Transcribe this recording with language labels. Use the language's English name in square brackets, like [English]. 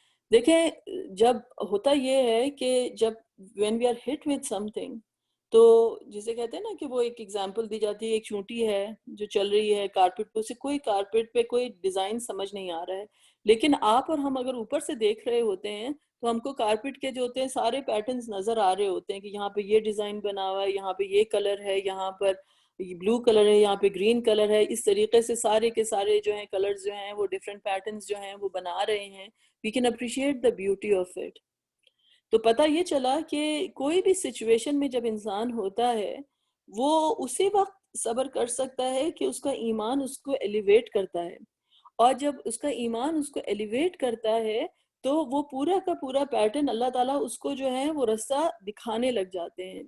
[Urdu] دیکھیں، جب ہوتا یہ ہے کہ جب [English] when we are hit with something، [Urdu] تو جسے کہتے ہیں نا کہ وہ ایک ایگزامپل دی جاتی ہے، ایک چونٹی ہے جو چل رہی ہے کارپیٹ پہ، اسے کوئی کارپیٹ پہ کوئی ڈیزائن سمجھ نہیں آ رہا ہے، لیکن آپ اور ہم اگر اوپر سے دیکھ رہے ہوتے ہیں تو ہم کو کارپیٹ کے جو ہوتے ہیں سارے پیٹرنز نظر آ رہے ہوتے ہیں کہ یہاں پہ یہ ڈیزائن بنا ہوا ہے، یہاں پہ یہ کلر ہے، یہاں پر بلو کلر ہے، یہاں پہ گرین کلر ہے. اس طریقے سے سارے کے سارے جو ہیں کلرز جو ہیں وہ ڈیفرنٹ پیٹرنز جو ہیں وہ بنا رہے ہیں. [English] we can appreciate the beauty of it. [Urdu] تو پتہ یہ چلا کہ کوئی بھی سچویشن میں جب انسان ہوتا ہے وہ اسی وقت صبر کر سکتا ہے کہ اس کا ایمان اس کو ایلیویٹ کرتا ہے، اور جب اس کا ایمان اس کو ایلیویٹ کرتا ہے تو وہ پورا کا پورا پیٹرن اللہ تعالیٰ اس کو جو ہے وہ راستہ دکھانے لگ جاتے ہیں.